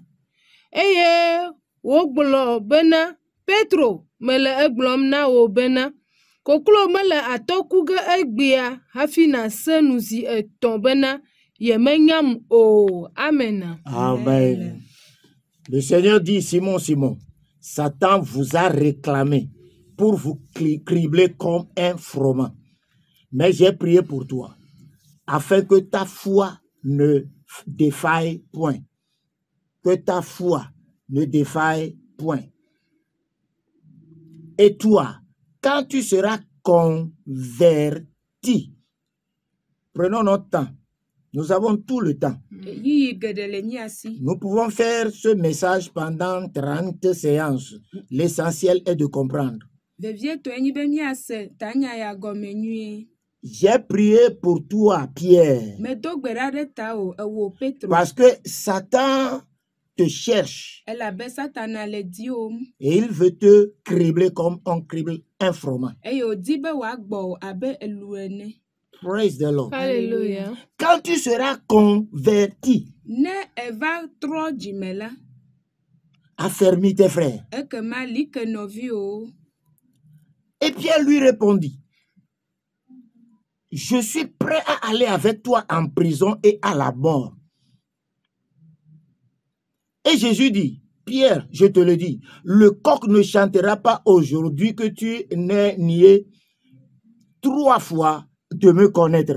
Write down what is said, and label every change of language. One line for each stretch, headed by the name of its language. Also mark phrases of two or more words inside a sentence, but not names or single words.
Ewe: Eye wògblɔ bena, Petro, mele egblɔm na wò bena, koklo mele atɔku ge egbea hafi nàse nu zi etɔ̃ bena yemenyam o. Amen. Amen.
French: Le Seigneur dit, Simon, Simon, Satan vous a réclamé pour vous cribler comme un froment. Mais j'ai prié pour toi, afin que ta foi ne défaille point. Que ta foi ne défaille point. Et toi, quand tu seras converti, prenons notre temps. Nous avons tout le temps.
Ewe: Yiyi geɖe le mía si.
French: Nous pouvons faire ce message pendant 30 séances. L'essentiel est de comprendre.
Ewe: Vevietɔe nyi be míase tanya ya gɔme nyuie.
French: J'ai prié pour toi, Pierre,
Ewe: Medo gbe ɖa ɖe tawò ewò Petro.
French: parce que Satan te cherche
Ewe: elabe Satana le di o.
French: et il veut te cribler comme on crible un froment.
Ewe: Eye odi be wagbo abe elu ene.
English: Praise the Lord.
French: Alléluia. Quand tu seras converti,
Ewe: Ne eva tro jimela.
French: affermis tes frères.
Ewe: Eke ma like novi o.
French: Et Pierre lui répondit, je suis prêt à aller avec toi en prison et à la mort. Et Jésus dit, Pierre, je te le dis, le coq ne chantera pas aujourd'hui que tu n'aies nié 3 fois de me connaître.